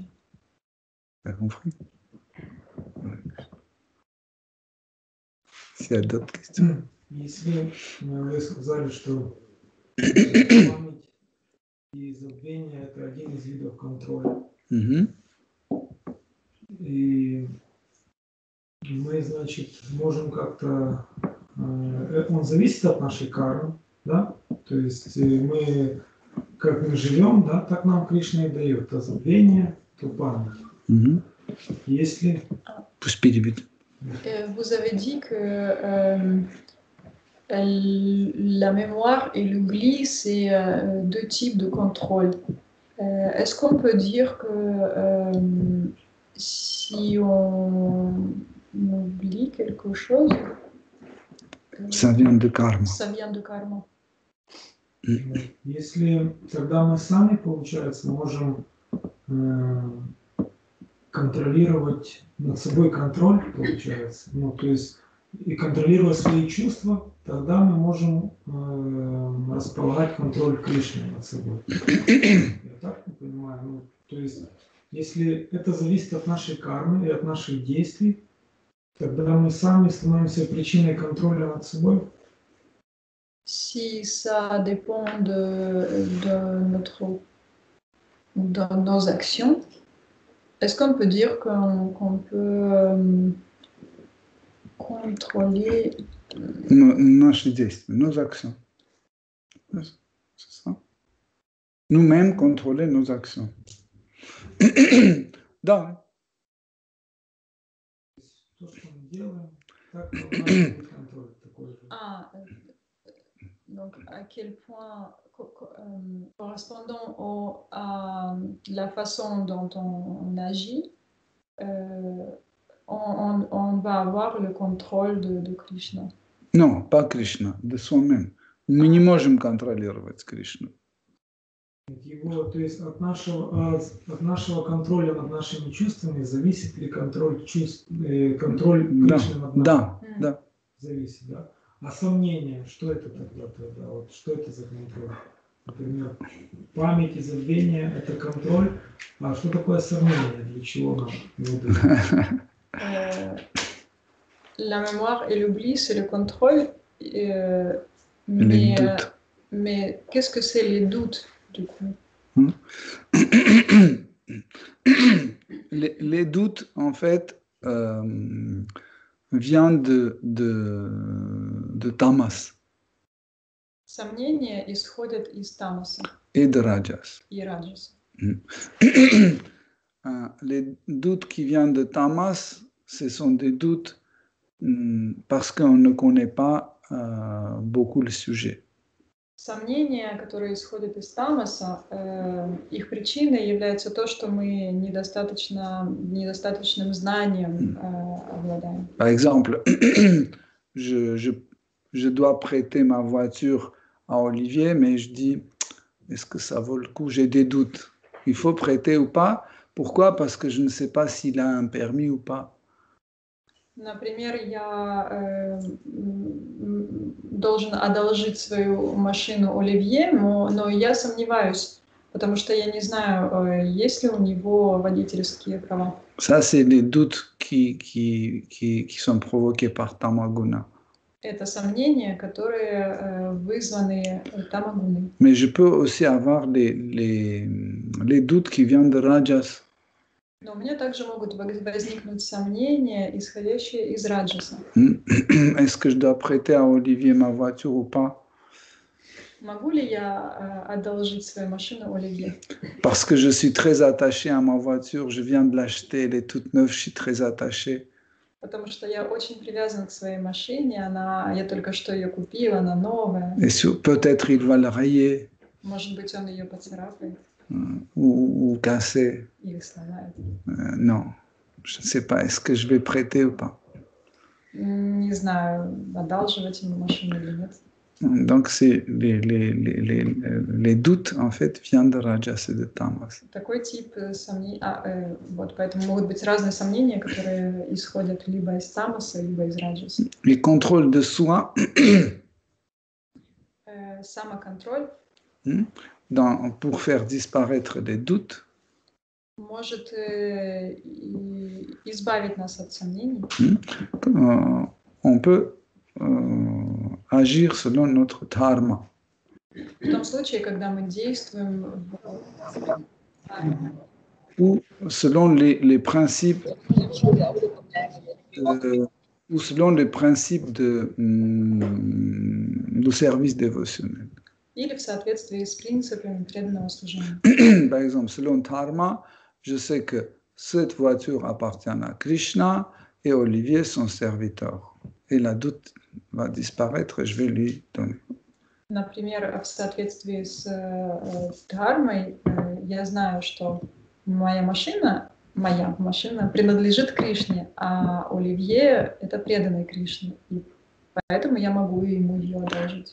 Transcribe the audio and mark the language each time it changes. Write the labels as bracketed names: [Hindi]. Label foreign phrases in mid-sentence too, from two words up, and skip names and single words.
[French] T'as compris? S'il y a d'autres questions. [Russian] Если вы сказали, что память и забвение – это один из видов контроля. И мы, значит, можем как-то... Он зависит от нашей кармы, да? То есть мы, как мы живем, да, так нам Кришна и дает. То забвение, то память. Если... Пусть переведет. [French] Vous avez dit que La mémoire et l'oubli, c'est deux types de contrôle. Est-ce qu'on peut dire que si on oublie quelque chose, Ça vient de karma. ça vient de karma? [Russian] Если тогда мы сами, получается, можем контролировать над собой контроль, получается, ну, то есть и контролируя свои чувства, тогда мы можем располагать контроль Кришны над собой. Я так не понимаю. Ну, то есть, если это зависит от нашей кармы и от наших действий, тогда мы сами становимся причиной контроля над собой. [French] Si ça dépend de nos actions, est-ce qu'on peut dire qu'on peut contrôler [Russian] Наши действия, [French] nos actions. C'est ça. Nous-mêmes contrôler nos actions. [Russian] Да. То, что мы делаем, так должна быть контроль такой же. [French] Donc, à quel point, correspondant à la façon dont on agit, on va avoir le contrôle de Krishna. Non, pas Krishna, de soi-même. [Russian] Мы не можем контролировать Кришну. Его, то есть от нашего контроля над нашими чувствами зависит ли контроль чувств, контроль Кришны над нами? Да, да. Зависит, да. А сомнения, что это тогда? Вот, что это за контроль? Например, память и забвение – это контроль. А что такое сомнение? Для чего нам его дают? [French] La mémoire et l'oubli, c'est le contrôle. Mais qu'est-ce que c'est les doutes, du coup? Les doutes, en fait, viennent de tamas. [Russian] Сомнения исходят из тамаса. [French] Et de rajas. [Russian] И раджаса. [French] Les doutes qui viennent de tamas, ce sont des doutes parce qu'on ne connaît pas beaucoup le sujet. [Russian] Сомнения, которые исходят из тамаса, их причиной является то, что мы недостаточным знанием обладаем. [French] Par exemple, je dois prêter ma voiture à Olivier, mais je dis, est-ce que ça vaut le coup? J'ai des doutes. Il faut prêter ou pas? Pourquoi? Parce que je ne sais pas s'il a un permis ou pas. [Russian] Например, я должен одолжить свою машину Оливье, но я сомневаюсь, потому что я не знаю, есть ли у него водительские права. [French] Ça, c'est les doutes qui sont provoqués par Tamaguna. [Russian] Это сомнения, которые вызваны тамагуной. [French] Mais je peux aussi avoir les doutes qui viennent de Rajas. [Russian] Но у меня также могут возникнуть сомнения, исходящие из раджаса. [French] Est-ce que je dois prêter à Olivier ma voiture ou pas? [Russian] Могу ли я одолжить свою машину Оливье? [French] Parce que je suis très attaché à ma voiture, je viens de l'acheter, elle est toute neuve, je suis très attaché. [Russian] Потому что я очень привязан к своей машине, я только что ее купила, она новая. [French] Et peut-être il va la rayer. [Russian] Может быть, он ее поцарапает. [French] Ou casser. [Russian] Или сломает. [French] Non, je ne sais pas, est-ce que je vais prêter ou pas? [Russian] Не знаю, одалживать ему машину или нет. [French] Donc, c'est les doutes, en fait, viennent de Rajas et de Tamas. [Russian] Такой тип сомнений, вот, поэтому могут быть разные сомнения, которые исходят либо из тамаса, либо из раджаса. [French] Le contrôle de soi, [Russian] самоконтроль, [French] pour faire disparaître les doutes, [Russian] может избавить нас от сомнений. [French] On peut agir selon notre dharma. [Russian] В том случае, когда мы действуем [French] ou selon les principes du service dévotionnel. [Russian] Или в соответствии с принципами преданного служения. [French] Par exemple, selon dharma, je sais que cette voiture appartient à Krishna et Olivier son serviteur. Et va disparaître et je vais lui donner. [Russian] Например, в соответствии с дхармой, я знаю, что моя машина принадлежит Кришне, а Оливье – это преданный Кришне. И поэтому я могу ему ее одолжить.